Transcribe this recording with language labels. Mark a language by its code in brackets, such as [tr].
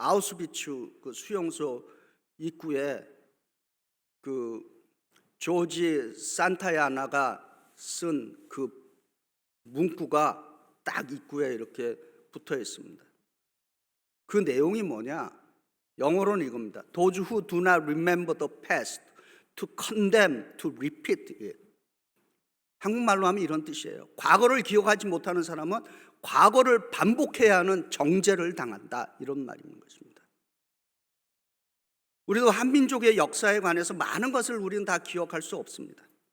[ko] 아우슈비츠 그 수용소 입구에 그 조지 산타야나가 쓴 그 문구가 딱 입구에 이렇게 붙어 있습니다. 그 내용이 뭐냐? 영어로는 이겁니다. [en] Those who do not remember the past, to condemn, to repeat it. [ko] 한국말로 하면 이런 뜻이에요. 과거를 기억하지 못하는 사람은 과거를 반복해야 하는 정죄를 당한다. 이런 말인 것입니다. 우리도 한민족의 역사에 관해서 많은 것을 우리는 다 기억할 수 없습니다.